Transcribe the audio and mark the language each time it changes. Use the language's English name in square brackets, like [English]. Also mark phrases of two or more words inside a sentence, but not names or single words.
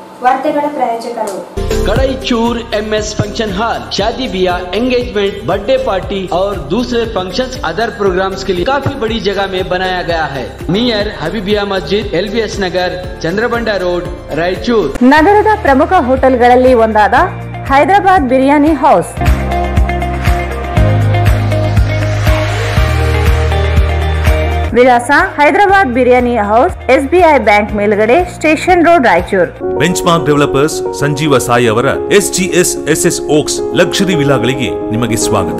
[Kannada] ವಾರ್ತೆಗಳ ಪ್ರಾಯೋಜಕರು [Hindi] कड़ाईचूर MS फंक्शन हॉल शादी ब्याह [English] engagement birthday party [Hindi] और दूसरे फंक्शंस [English] other programs [Hindi] के लिए काफी बड़ी जगह में बनाया गया है। नियर हबीबिया मस्जिद LBS नगर चंद्रबंडा रोड रायचूर। [Kannada] ನಗರದ ಪ್ರಮುಖ ಹೋಟೆಲ್ಗಳಲ್ಲಿ ಒಂದಾದ ಹೈದರಾಬಾದ್ ಬಿರಿಯಾನಿ ಹೌಸ್ ವಿಳಾಸ ಹೈದರಾಬಾದ್ ಬಿರಿಯಾನಿ ಹೌಸ್ SBI ಬ್ಯಾಂಕ್ ಮೇಲ್ಗಡೆ ಸ್ಟೇಷನ್ ರೋಡ್ ರಾಯಚೂರು। ಬೆಂಚ್ಮಾರ್ಕ್ ಡೆವಲಪರ್ಸ್ ಸಂಜೀವ ಸಾಯಿ ಅವರ SGS SS ಓಕ್ಸ್ ಲಕ್ಸುರಿ ವಿಲಾಗಳಿಗೆ ನಿಮಗೆ ಸ್ವಾಗತ।